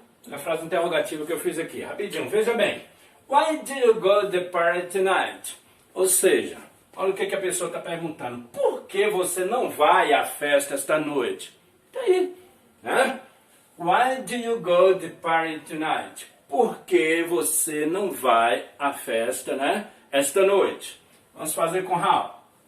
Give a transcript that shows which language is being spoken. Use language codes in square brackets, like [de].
[pt] A frase interrogativa que eu fiz aqui, rapidinho, veja bem. [en] Why do you go to the party tonight? [pt] Ou seja, olha o que a pessoa está perguntando. Por que você não vai à festa esta noite? Tá aí, né? [en] Why do you go to the party tonight? [pt] Por que você não vai à festa, né, esta noite? Vamos fazer com how.